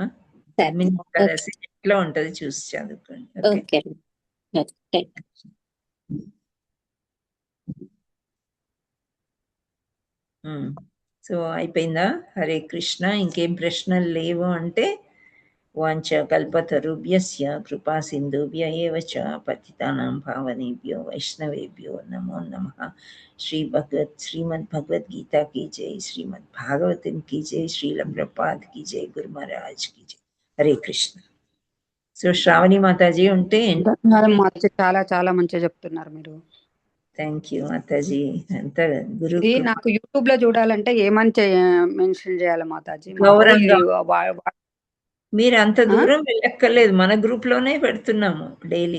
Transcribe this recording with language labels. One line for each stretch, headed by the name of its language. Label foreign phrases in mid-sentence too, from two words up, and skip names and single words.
Telugu: ఏకాదశి ఎట్లా ఉంటది చూసి చదువుకోండి. ఓకే. సో అయిపోయిందా? హరే కృష్ణ. ఇంకేం ప్రశ్నలు లేవు అంటే
Sanskrit: वाञ्छ कल्पतरुभ्यस्य कृपा सिन्धुभ्य एव च पतितानां पावनेभ्यो वैष्णवेभ्यो नमो नमः. శ్రీమద్ భగవద్గీత की जय, श्रीमद् भागवतम की जय, श्रील प्रपाद की जय, गुरु महाराज की जय.
Telugu: హరే కృష్ణ. సో శ్రావణి మాతాజీ ఉంటే చాలా చాలా మంచిగా చెప్తున్నారు మీరు.
English: thank you
Telugu: మాతాజీ. అంత గురు నాకు యూట్యూబ్ లో చూడాలంటే ఏమని మెన్షన్ చేయాలి మాతాజీ? గౌరవంగా. మీరు అంత దూరం వెళ్ళక్కర్లేదు, మన గ్రూప్ లోనే పెడుతున్నాము డైలీ.